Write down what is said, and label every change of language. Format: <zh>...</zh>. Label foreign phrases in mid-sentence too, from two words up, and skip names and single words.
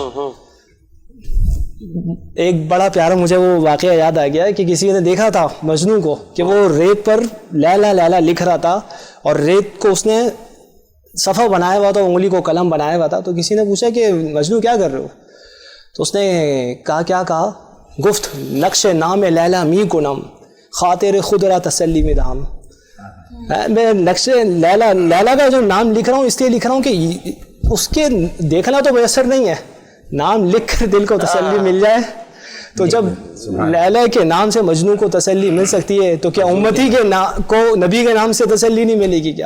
<ur>ایک بڑا پیارا مجھے وہ واقعہ یاد آ گیا کہ کسی نے دیکھا تھا مجنوں کو کہ وہ ریت پر لیلا لیلا لکھ رہا تھا, اور ریت کو اس نے صفحہ بنایا ہوا تھا, انگلی کو قلم بنایا ہوا تھا. تو کسی نے پوچھا کہ مجنوں کیا کر رہے ہو؟ تو اس نے کیا کہا,</ur> <fa>گفت نقش نام لیلا می کنم خاطر خود را تسلی میں دام.</fa> <ur>میں نقش لیلا کا جو نام لکھ رہا ہوں اس لیے لکھ رہا ہوں کہ اس کے دیکھنا تو میسر نہیں ہے, نام لکھ کر دل کو تسلی مل جائے. تو جب لیلا کے نام سے مجنوں کو تسلی مل سکتی ہے تو کیا امتی کے کو نبی کے نام سے تسلی نہیں ملے گی کیا؟</ur>